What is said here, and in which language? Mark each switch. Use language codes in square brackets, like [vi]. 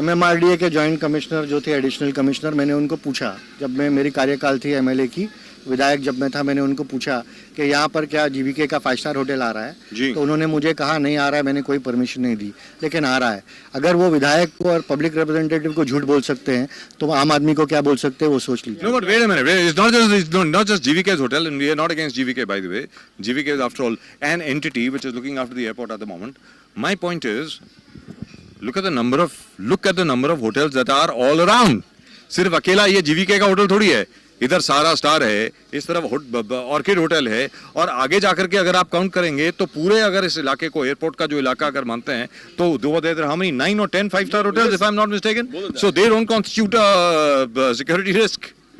[hi] MMRDA के joint commissioner जो थे, एडिशनल कमिश्नर, मैंने उनको पूछा जब मैं मेरी कार्यकाल थी MLA की, विधायक जब मैं था, मैंने उनको पूछा कि यहाँ पर क्या GVK का 5 स्टार होटल आ रहा है, जी। तो उन्होंने मुझे कहा नहीं आ रहा है, मैंने कोई परमिशन नहीं दी, लेकिन आ रहा है। अगर वो विधायक को और पब्लिक रिप्रेजेंटेटिव को झूठ बोल सकते हैं तो आम आदमी को क्या बोल सकते हैं, वो सोच लीजिए। [en] No, but wait a minute. It's not just GVK's hotel, and we are not against GVK, by the way. GVK is, after all, an entity which is looking after the airport at the moment. My point is, look at the number of hotels that are all around. [hi] सिर्फ अकेला ये GVK का hotel थोड़ी है, इधर सारा star है, इस तरफ ऑर्किड होटल है, और आगे जाकर के अगर आप काउंट करेंगे तो पूरे अगर इस इलाके को, एयरपोर्ट का जो इलाका अगर मानते हैं, तो [en] There how many 9 or 10 5-star hotels, if I'm not mistaken, so they don't constitute a security risk.